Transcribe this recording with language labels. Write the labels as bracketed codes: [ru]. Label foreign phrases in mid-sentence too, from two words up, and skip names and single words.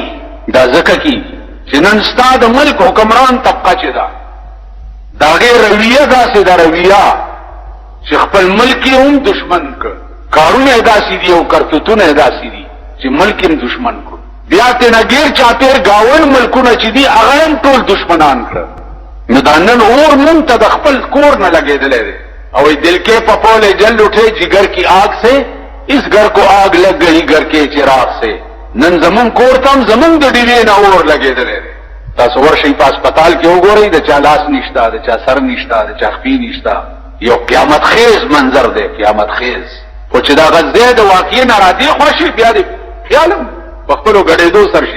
[ps] دا ځکه کېږي چې نن ستا د ملک حکمران طبقه چې ده دا غیر رویه داسې دا رویه چې خپل ملک یې هم دشمن کړ، کارونه یې داسې دي او کرتوتونه یې داسې دي چې ملک یې دشمن کړ. بیا تینا غیر چاپیر گاون ملکونه چې دي هغه هم ټول دشمنان کړ. نو دا نن اور مونږ ته د خپل کور نه لګېدلی دی او [ur] دل کے پپولے جل اٹھے جگر کی آگ سے، اس گھر کو آگ لگ گئی گھر کے چراغ سے. [ps] نن زمون کور تم زمون د ډیوې نه اور لګېدلی دی. تاسو ورشئ په هسپتال کې وګورئ، د چا لاس نشته، د چا سر نشته، د چا خپې نشته. یو قیامت خیز منظر دی، قیامت خیز. خو چې دا غزې د واقعي نه را دې خوشي بیا دې خیالم په خپلو ګډېدو سر شي.